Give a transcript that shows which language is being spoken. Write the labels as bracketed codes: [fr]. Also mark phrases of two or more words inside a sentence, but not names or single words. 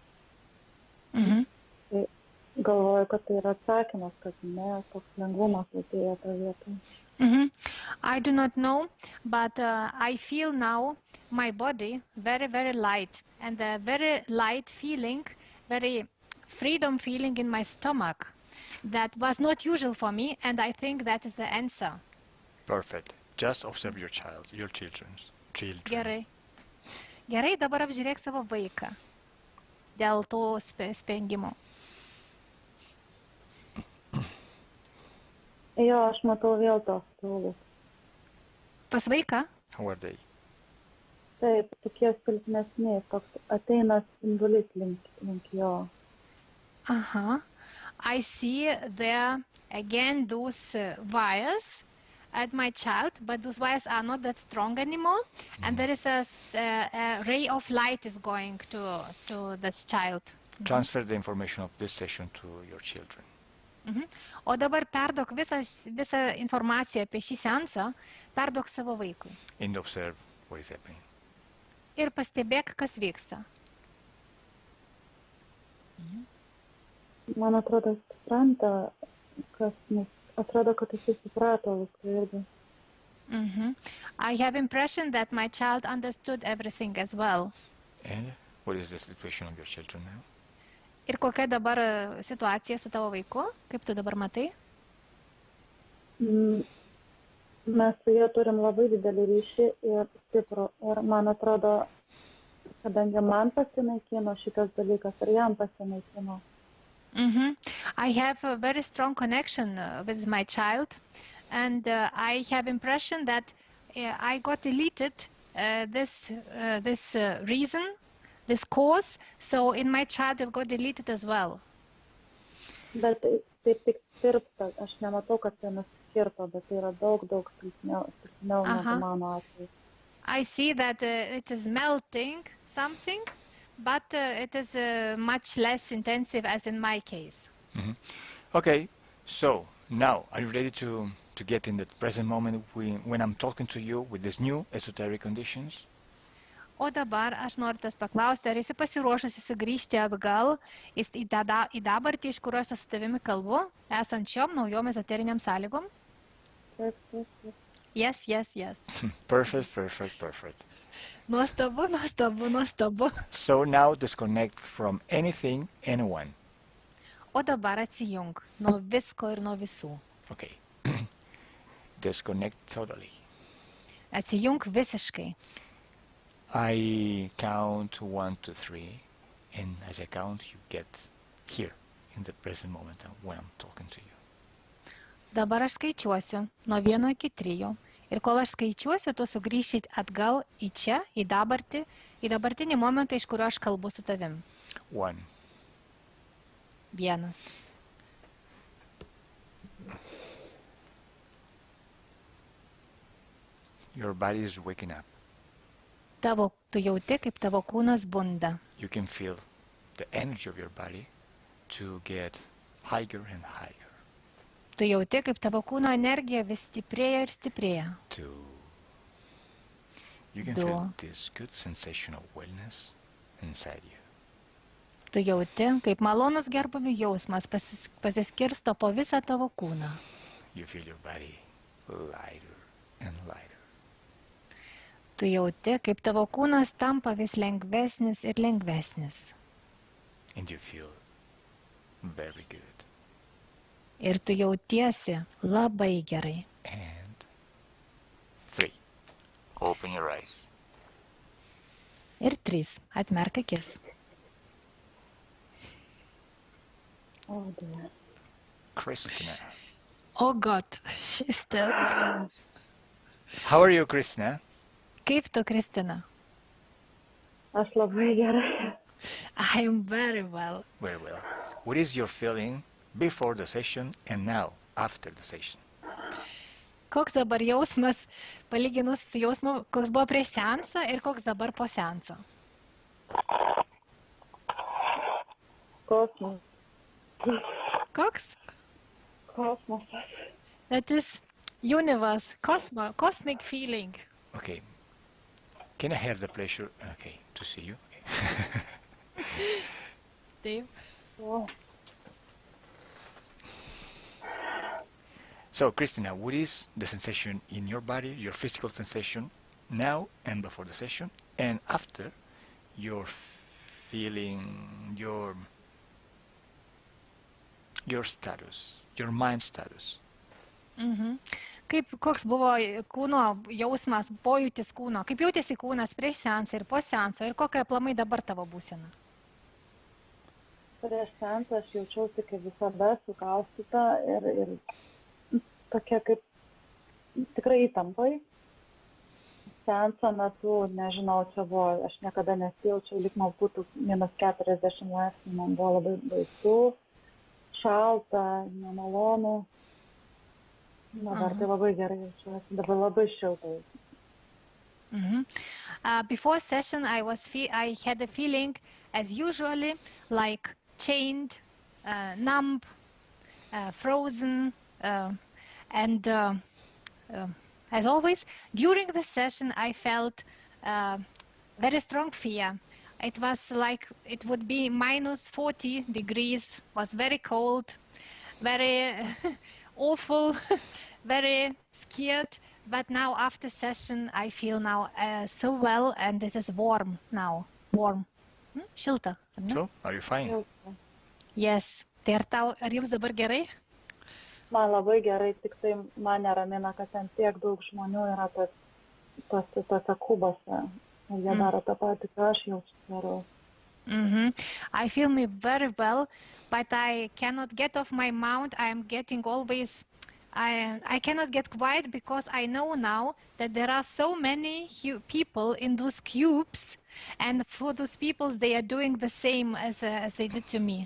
[lt] Tai galvoju, kad tai yra atsakymas, kad ne, toks lengvumas atėjo tą vietą. [en] I do not know, but I feel now my body very, very light and a very light feeling, very freedom feeling in my stomach. That was not usual for me, and I think that is the answer. Perfect. Just observe your child, your children. [lt] Gerai. Gerai, dabar apžiūrėk savo vaiką dėl to spengimo. Jo, aš matau vėl tos stulus. Pas vaiką? [en] How are they? [lt] Taip, tokie silpnesni, toks ateina spindulys link jo. Aha. [en] I see there again those wires at my child, but those wires are not that strong anymore, and there is a ray of light is going to this child. Transfer the information of this session to your children. [lt] O dabar perduok visą informaciją apie šį seansą, perduok savo vaikui. [en] And observe what is happening. [lt] Ir pastebėk, kas vyksta. Man atrodo, supranta, atrodo, kad jis suprato viską irgi. [en] I have impression that my child understood everything as well. And what is the situation of your children now? [lt] Ir kokia dabar situacija su tavo vaiku? Kaip tu dabar matai? Mes su juo turim labai didelį ryšį ir stiprų. Ir man atrodo, kadangi man pasinaikino šitas dalykas, ir jam pasinaikino. [en] I have a very strong connection with my child, and I have impression that I got deleted this reason this course, so in my chat it got deleted as well. [lt] Bet taip tik tirpsta, aš nematau, kad tai nuskirto, bet tai yra daug silpniau negu mano atveju. [en] I see that it is melting something, but it is much less intensive as in my case. Mm-hmm. Okay, so now are you ready to get in the present moment when I'm talking to you with these new esoteric conditions? [lt] O dabar aš noriu tas paklausti, ar esi pasiruošusi sugrįžti atgal į dabartį, iš kurios aš su tavimi kalbu, esant šiom naujom ezoteriniam sąlygom? Taip, taip, taip. [en] Yes, yes, yes. Perfect, perfect, perfect. [lt] Nuostabu, nuostabu, nuostabu. [en] So now disconnect from anything, anyone. [lt] O dabar atsijung nuo visko ir nuo visų. [en] Okay. Disconnect totally. [lt] Atsijung visiškai. [en] I count 1, 2, 3, and as I count, you get here in the present moment when I'm talking to you. [lt] Dabar aš skaičiuosiu nuo 1 iki 3 ir kol aš skaičiuosiu, tu sugrįši atgal į čia, į dabartinį momentą, iš kurio aš kalbu su tavim. [en] 1. [lt] 1. [en] Your body is waking up. [lt] Tu jauti, kaip tavo kūnas bunda. [en] You can feel the energy of your body to get higher and higher. [lt] Tu jauti, kaip tavo kūno energija vis stiprėja ir stiprėja. [en] 2. You can feel this good sensation of wellness inside you. [lt] Tu jauti, kaip malonus gerbuvių jausmas pasiskirsto po visą tavo kūną. [en] You feel your body lighter and lighter. [lt] Tu jauti, kaip tavo kūnas tampa vis lengvesnis ir lengvesnis. [en] And you feel very good. [lt] Ir tu jautiesi labai gerai. [en] And 3. Open your eyes. [lt] Ir 3. Atmerk akis. [en] Oh, dear. Christina. Oh God, she's still. How are you, Christina? [lt] Kaip tu, Kristina? Aš labai gerai. [en] I am very well. Very well. What is your feeling before the session and now after the session? [lt] Koks dabar jausmas, palyginus su jausmu, koks buvo prieš seansą ir koks dabar po seanso? Kosmos. Koks? Kosmosas. [en] That is universe, cosmic feeling. Okay. Can I have the pleasure, to see you? Okay. [lt] Taip. [en] Oh. So, Christina, what is the sensation in your body, your physical sensation now and before the session, and after your feeling, your status, your mind status? Mhm. [lt] Koks buvo kūno jausmas, pojūtis kūno? Kaip jautėsi kūnas prieš seansą ir po seanso ir kokia aplamai dabar tavo būsena? Prieš seansą aš jaučiausi kaip visada sukaustyta ir tokia kaip tikrai įtampai. Seanso metu, nežinau, čia buvo, aš niekada nesijaučiau, lyg man būtų -40 laipsnių, man buvo labai baisu, šalta, nemalonu. Dabar tai labai gerai jaučiuosi, dabar labai šiltai. [en] Before session, I had a feeling, as usually, like chained, numb, frozen, and as always, during the session, I felt very strong fear. It was like it would be -40 degrees, was very cold, very awful, very scared. But now after session, I feel now so well, and it is warm now. Warm. Šilta. So, are you fine? Yes. [lt] Tai ar jums dabar gerai? Man labai gerai, tik tai man neramina, kad ten tiek daug žmonių yra tose kubose. Jie daro tą patį, ką aš jaučiu darau. [en] I feel me very well, but I cannot get off my mount. I am getting always I cannot get quiet because I know now that there are so many people in those cubes, and for those people they are doing the same as they did to me.